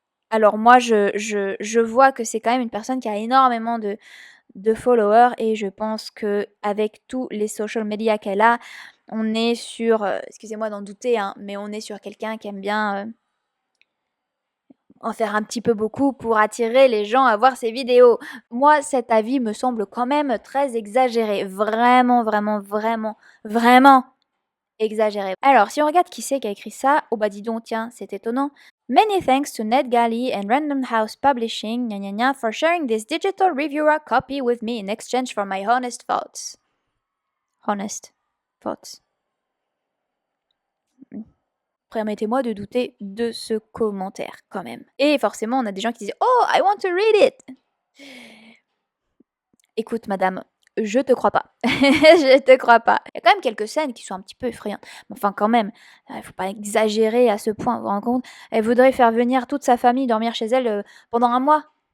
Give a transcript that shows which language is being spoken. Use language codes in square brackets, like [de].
[fr] Alors moi, je vois que c'est quand même une personne qui a énormément de followers et je pense que avec tous les social media qu'elle a, on est sur, excusez-moi d'en douter, hein, mais on est sur quelqu'un qui aime bien en faire un petit peu beaucoup pour attirer les gens à voir ses vidéos. Moi, cet avis me semble quand même très exagéré. Vraiment, vraiment, vraiment, vraiment exagéré. Alors, si on regarde qui c'est qui a écrit ça, oh bah dis donc, tiens, c'est étonnant. [en] Many thanks to NetGalley and Random House Publishing gna gna gna, for sharing this digital reviewer copy with me in exchange for my honest thoughts. Honest thoughts. [fr] Permettez-moi de douter de ce commentaire quand même. Et forcément, on a des gens qui disent [en] Oh, I want to read it. [fr] Écoute, madame, je te crois pas. Je te crois pas. Il y a quand même quelques scènes qui sont un petit peu effrayantes. Mais enfin, quand même, il faut pas exagérer à ce point. Vous vous rendez compte? Elle voudrait faire venir toute sa famille dormir chez elle pendant un mois.